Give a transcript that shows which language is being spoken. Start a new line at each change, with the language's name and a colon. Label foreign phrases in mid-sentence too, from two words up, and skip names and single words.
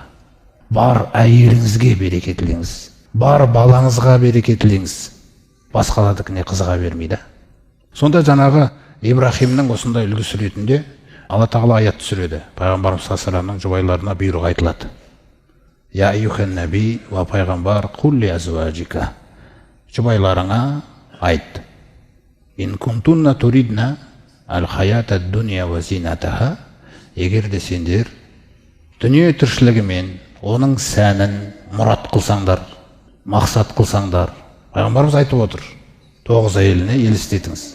Kazakh: Бар әйеліңізге береке тілеңіз. Бар балаңызға береке тілеңіз. Басқалардікіне қызыға бермейді. Сонда жаңағы Ибрахимнің осындай үлгісі ретінде Алла тағала аят түсіреді. Пайғамбарымыз саллаллаху жұбайларына бұйрық айтылады.
Arabic: يا أيها النبي و пайғамбар قل لأزواجك.
Kazakh: Жұбайларыңа айт.
Arabic: إن كنتن تردن الحياة الدنيا وزينتها.
Kazakh: Егер де сендер дүние тіршілігімен оның сәнін мұрат қылсаңдар, мақсат қылсаңдар, пайғамбарымыз айтып отыр, 9 әйеліне елестетіңіз.